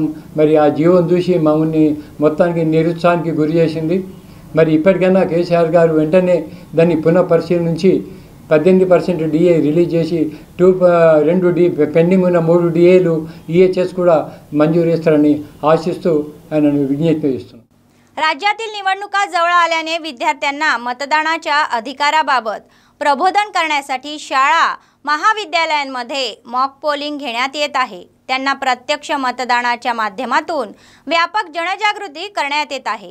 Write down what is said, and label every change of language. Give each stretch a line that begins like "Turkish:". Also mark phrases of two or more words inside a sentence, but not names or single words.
Telugu: మరి ఆ జీవోని చూసి మమ్మల్ని మొత్తానికి నిరుత్సాహానికి గురి చేసింది. మరి ఇప్పటికైనా కేసీఆర్ గారు వెంటనే దాన్ని పునఃపరిశీలించి 18% DA రిలీజ్ చేసి 2D పెండింగ్ ఉన్న 3 DAలు EHS కూడా मंजूर చేస్తారని ఆశిస్తూ ఆయనను విజ్ఞప్తి చేస్తున్నాను.
Marathi: राज्यातील निवडणुका जवळ आल्याने विद्यार्थ्यांना मतदानाच्या अधिकाराबाबत प्रबोधन करण्यासाठी शाळा महाविद्यालयांमध्ये मॉक पोलिंग घेण्यात येत आहे. त्यांना प्रत्यक्ष मतदानाच्या माध्यमातून व्यापक जनजागृती करण्यात येत आहे.